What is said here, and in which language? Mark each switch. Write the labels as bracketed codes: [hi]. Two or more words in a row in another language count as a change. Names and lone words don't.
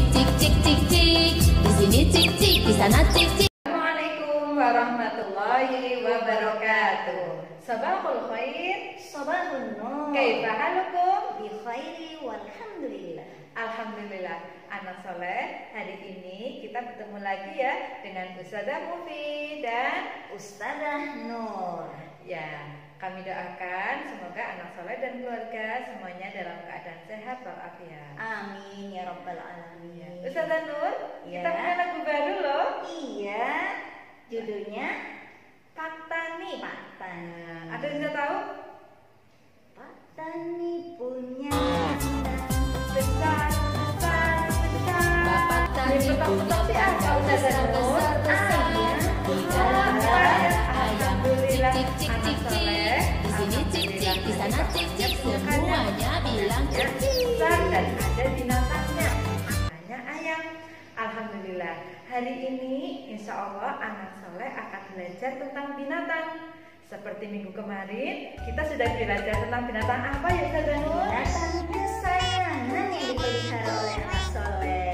[id] cik cik cik cik, di sini cik cik, di sana cik cik. [ar] السلام عليكم ورحمة الله وبركاته. صباح الخير. صباح النور. كيف حالكم? بخير والحمد لله. Alhamdulillah. [id] Anak soleh, hari ini kita bertemu lagi ya dengan Ustazah Mufi dan Ustazah Nur. ya, kami doakan semoga anak soleh dan keluarga semuanya dalam keadaan sehat walafiat. [ar] آمين يا رب العالمين. [id] Ustazah Nur, Ya. kita punya lagu baru loh. Iya. Judulnya Pak Tani. Pak Tani. Ada yang sudah tahu? Pak Tani punya Besar, besar, besar. Bapak Tani punya apa Ustazah Nur? ayam, tiga ayam, cik cik cik cik, di sini cik cik, di sana cik cik, semuanya bilang cik cik. Besar dan ada binatangnya, namanya ayam. Alhamdulillah, hari ini [ar] إن شاء الله [id] anak soleh akan belajar tentang binatang. Seperti minggu kemarin, kita sudah belajar tentang binatang apa ya Ustazah Nur? binatang kesayangan yang dipelihara oleh anak soleh.